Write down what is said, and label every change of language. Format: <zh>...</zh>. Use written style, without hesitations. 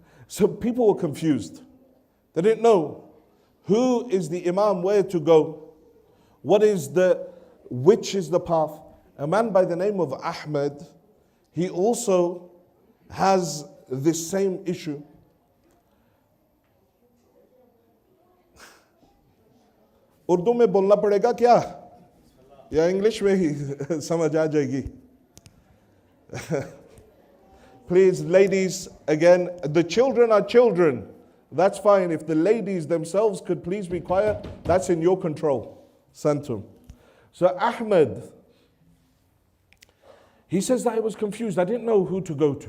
<en>So people were confused. They didn't know who is the Imam, where to go, which is the path. A man by the name of Ahmed, he also has this same issue.</en> <hi>Urdu में बोलना पड़ेगा क्या या English में ही समझ आ जाएगी?</hi> <en>Please, ladies, again, the children are children. That's fine. If the ladies themselves could please be quiet, that's in your control. Santum. So Ahmed, he says that I was confused. I didn't know who to go to.</en>